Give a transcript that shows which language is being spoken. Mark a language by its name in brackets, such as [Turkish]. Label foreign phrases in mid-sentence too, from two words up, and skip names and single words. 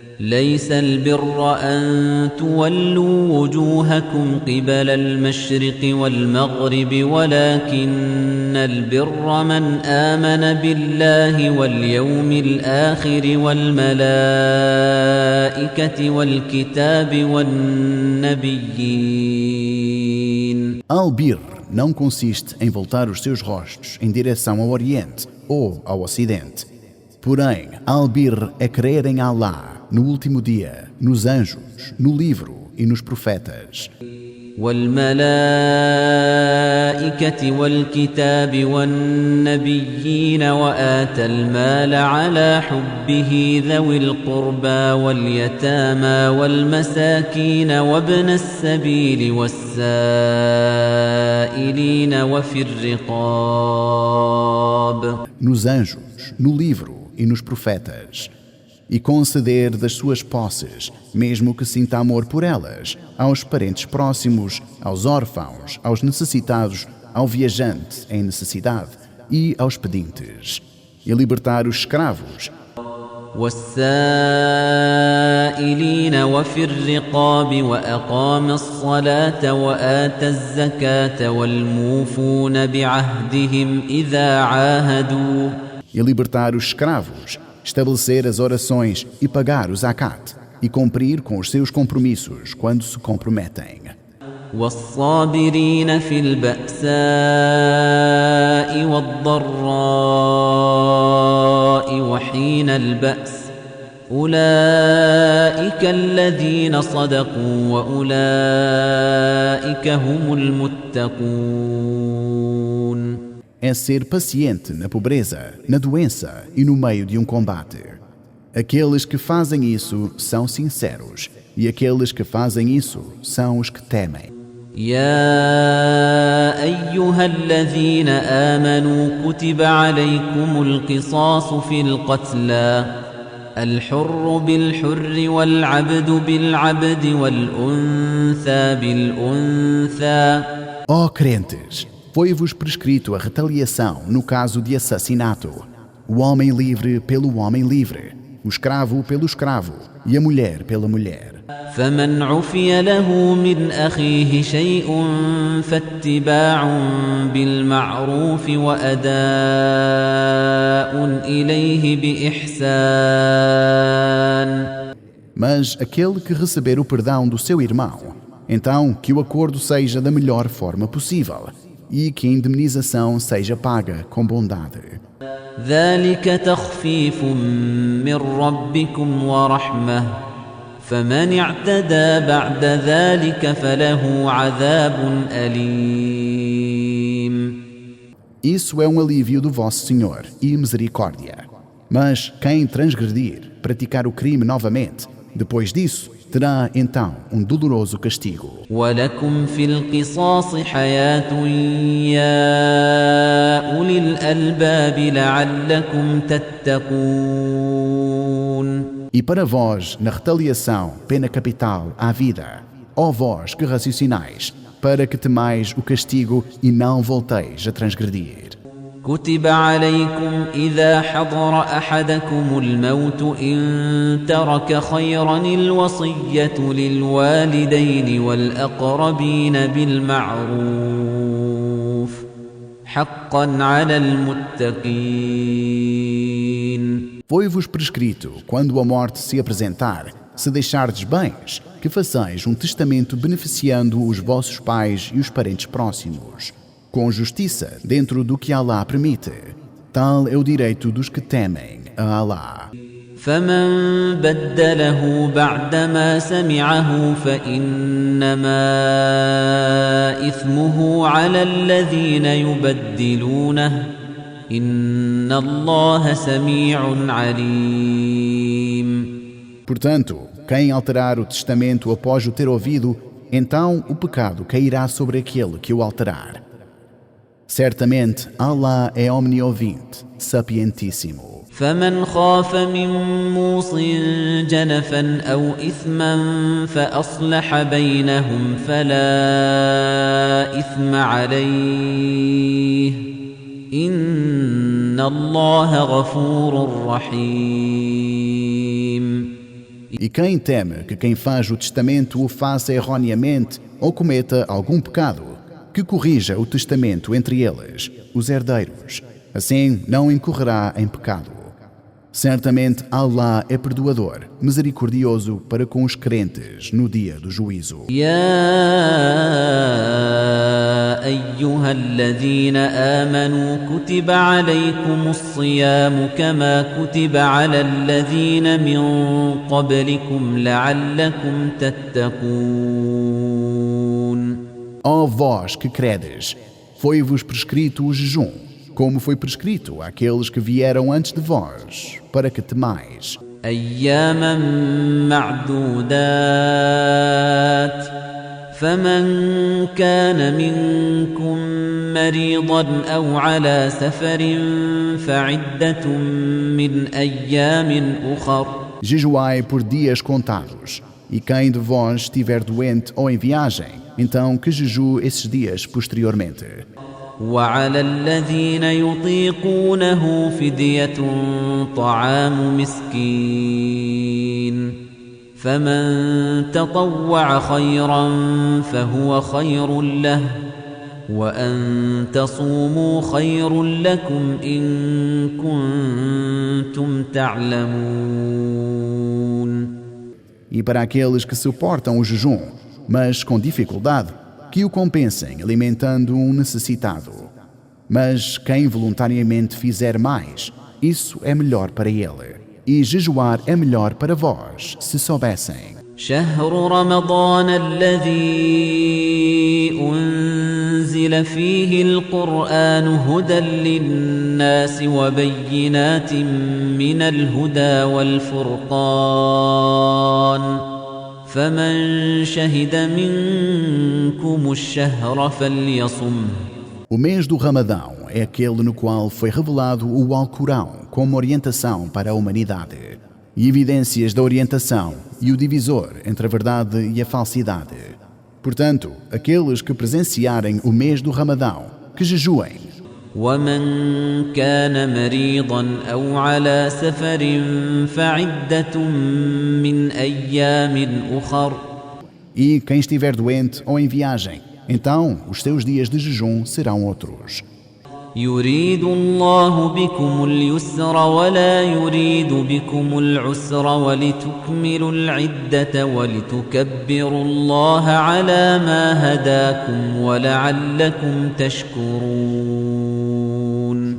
[Arabic] ليس البر أن تولوا وجوهكم قبل المشرق والمغرب ولكن البر من آمن بالله واليوم الآخر والملائكة والكتاب والنبيين. [Portuguese] Albir não consiste em voltar os seus rostos em direção ao Oriente ou ao Ocidente. Porém, Albir é crer em Allah, no último dia, nos anjos, no livro e nos profetas. [Arabic] والملائكة والكتاب والنبيين وآتى المال على حبه ذوي القربى واليتامى والمساكين وابن السبيل والسائلين وفي الرقاب. [Portuguese] Nos anjos, no livro e nos profetas. E conceder das suas posses, mesmo que sinta amor por elas, aos parentes próximos, aos órfãos, aos necessitados, ao viajante em necessidade e aos pedintes. E libertar os escravos. [Arabic] والسائلين وفي الرقاب وأقام الصلاة وآتى الزكاة والموفون بعهدهم إذا عاهدوا. [Portuguese] E libertar os escravos, estabelecer as orações e pagar o zakat, e cumprir com os seus compromissos quando se comprometem. [Arabic] والصابرين في البأساء والضراء وحين البأس أولئك الذين صدقوا وأولئك هم المتقون. [Portuguese] É ser paciente na pobreza, na doença e no meio de um combate. Aqueles que fazem isso são sinceros, e aqueles que fazem isso são os que temem. [Arabic] يا أيها الذين آمنوا كتب عليكم القصاص في القتلى الحر بالحر والعبد بالعبد والأنثى بالأنثى. [Portuguese] Ó crentes, foi-vos prescrito a retaliação no caso de assassinato, o homem livre pelo homem livre, o escravo pelo escravo e a mulher pela mulher. [Arabic] فمن عفي له من أخيه شيء فاتباع بالمعروف وأداء إليه بإحسان. [Portuguese] Mas aquele que receber o perdão do seu irmão, então que o acordo seja da melhor forma possível e que a indemnização seja paga com bondade. [Arabic] ذلك تخفيف من ربكم ورحمة فمن اعتدى بعد ذلك فله عذاب أليم. [Portuguese] Isso é um alívio do vosso Senhor e misericórdia. Mas quem transgredir, praticar o crime novamente, depois disso, terá então doloroso castigo. [Arabic] ولكم في القصاص حياة يا أولي الألباب لعلكم تتقون. [Portuguese] E para vós, na retaliação, pena capital à vida, ó vós que raciocinais, para que temais o castigo e não volteis a transgredir. [Arabic] كتب عليكم إذا حضر أحدكم الموت إن ترك خيرا الوصية للوالدين والأقربين بالمعروف حقا على المتقين. [Portuguese] Foi-vos prescrito, quando a morte se apresentar, se deixardes bens, que façais testamento beneficiando os vossos pais e os parentes próximos, com justiça dentro do que Allah permite. Tal é o direito dos que temem a Allah. [Arabic] فمن بدله بعدما سمعه فإنما إثمه على الذين يبدلونه إن الله سميع عليم. [Portuguese] Portanto, quem alterar o testamento após o ter ouvido, então o pecado cairá sobre aquele que o alterar. Certamente, Allah é omniovinte, sapientíssimo. [Arabic] فمن خاف من موص جنفا أو إثما فأصلح بينهم فلا إثم عليه إن الله غفور رحيم. [Portuguese] E quem teme que quem faz o testamento o faça erroneamente ou cometa algum pecado, que corrija o testamento entre eles, os herdeiros. Assim não incorrerá em pecado. Certamente Allah é perdoador, misericordioso para com os crentes no dia do juízo. [Arabic] أيها الذين آمنوا كتب عليكم الصيام كما كتب على الذين من قبلكم لعلكم تتقون. [Portuguese] Ó vós que credes, foi-vos prescrito o jejum, como foi prescrito àqueles que vieram antes de vós, para que temais. [Arabic] أياما معدودات فمن كان منكم مريضا أو على سفر فعدة من أيام أخر. [Portuguese] Jejuai por dias contados, e quem de vós estiver doente ou em viagem, então que jejue esses dias posteriormente. [Arabic] وعلى الذين يطيقونه فدية طعام مسكين فمن تطوع خيرا فهو خير له وأن تصوموا خير لكم إن كنتم تعلمون. [Portuguese] E para aqueles que suportam o jejum, mas com dificuldade, que o compensem alimentando um necessitado. Mas quem voluntariamente fizer mais, isso é melhor para ele. E jejuar é melhor para vós, se soubessem. [Arabic] شهر رمضان الذي أنزل فيه القرآن هدى للناس وبينات من الهدى والفرقان فمن شهد منكم الشهر فليصمه. [Portuguese] O mês do Ramadão é aquele no qual foi revelado o Alcorão como orientação para a humanidade, e evidências da orientação e o divisor entre a verdade e a falsidade. Portanto, aqueles que presenciarem o mês do Ramadão, que jejuem. [Arabic] ومن كان مريضا أو على سفر فعدة من أيام أخر. [Portuguese] E quem estiver doente ou em viagem, então os seus dias de jejum serão outros. [Arabic] يريد الله بكم اليسر ولا يريد بكم العسر ولتكملوا العدة ولتكبروا الله على ما هداكم ولعلكم تشكرون.